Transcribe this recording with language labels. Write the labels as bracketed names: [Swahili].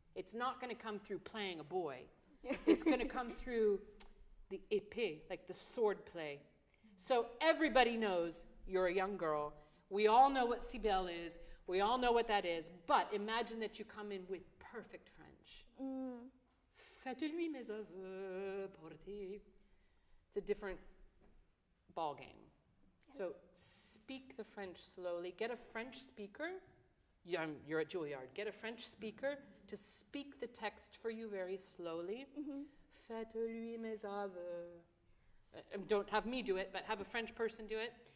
[English] It's not going to come through playing a boy. It's going to come through the épée, like the sword play. So everybody knows you're a young girl. We all know what Cybèle is. We all know what that is. But imagine that you come in with perfect French. [French] Faites-lui mes aveux, portez. [English] It's a different ball game. Yes. So speak the French slowly. Get a French speaker. You're at Juilliard. Get a French speaker to speak the text for you very slowly. [French] Faites-lui mes aveux. [English] Don't have me do it, but have a French person do it.